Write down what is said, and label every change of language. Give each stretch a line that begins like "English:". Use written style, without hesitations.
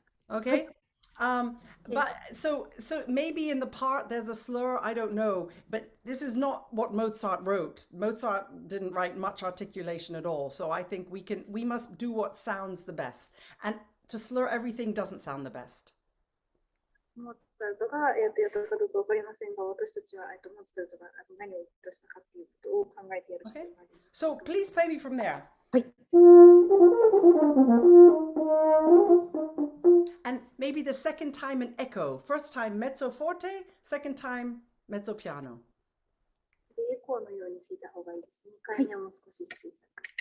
English: Okay. But so maybe in the part there's a slur, I don't know, but this is not what Mozart wrote. Mozart didn't write much articulation at all. So I think we must do what sounds the best. And to slur everything doesn't sound the best.
Japanese: モーツァルトがやったかどうかわかりませんが、私たちはモーツァルトが何を意図したかっていうことを考えてやる必要があります。
English: So please play me from there.
Japanese: はい。
English: And maybe the second time an echo. First time mezzo forte, second time mezzo piano.
Japanese: エコーのように弾いた方がいいですね。2回目はもう少し小さく。